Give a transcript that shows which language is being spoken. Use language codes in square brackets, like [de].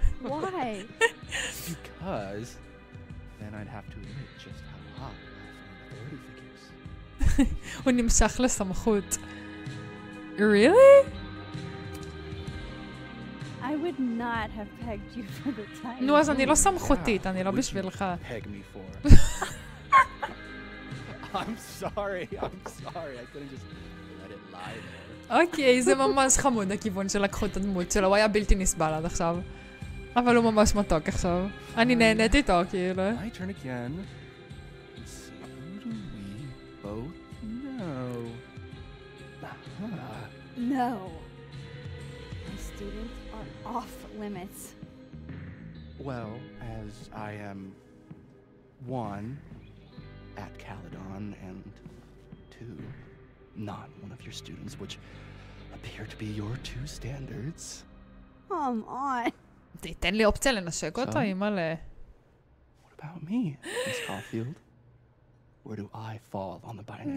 [en] Why? Because then I'd have to admit just how hot I find authority figures. [he] הוא נמשך לסמכות. [en] Really? I would not have pegged you for the time. [he] נו, אז אני לא סמכותית, אני לא בשבילך. [en] Peg me for. I'm sorry. I couldn't just let it lie there. [he] אוקיי, זה ממש חמוד הכיוון שלקחו את הדמות שלו, הוא היה בלתי נסבל עד עכשיו. אבל הוא ממש מתוק עכשיו. אני נהנית איתו, כאילו. [en] My turn again. Let's see, who do we both know? No. My students are off limits. well as I am one, at Caledon, and two, not one of your students, which appear to be your two standards. Come on. [he] תיתן לי אופציה לנשק אותו, אימא'לה. [en] What about me, Miss Caulfield? Where do I fall on the binary?